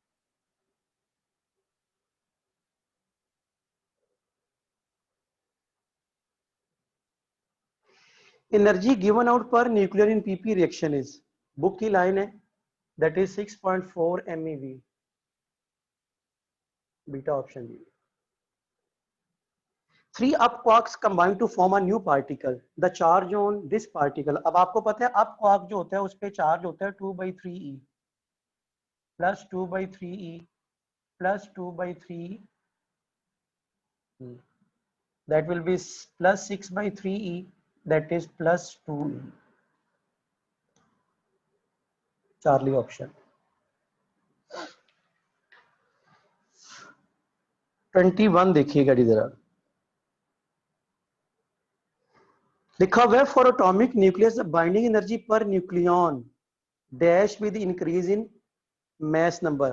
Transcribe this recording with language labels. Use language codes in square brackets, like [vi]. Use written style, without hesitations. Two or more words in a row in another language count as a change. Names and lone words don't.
[en] Energy given out per nuclear in PP reaction is, book की line है, that is 6.4 MeV, beta option B. 3 up quarks combine to form a new particle. The charge on this particle, [hi] अब आपको पता है [en] up quark [hi] जो होता है उस पे चार्ज होता है 2/3e plus 2/3e plus 2/3e, [en] that will be plus 6/3e, that is plus 2e. [hi] Charlie option. 21 देखिएगा जरा, लिखा हुआ है [en] for atomic nucleus binding energy per nucleon dash with increase in mass number.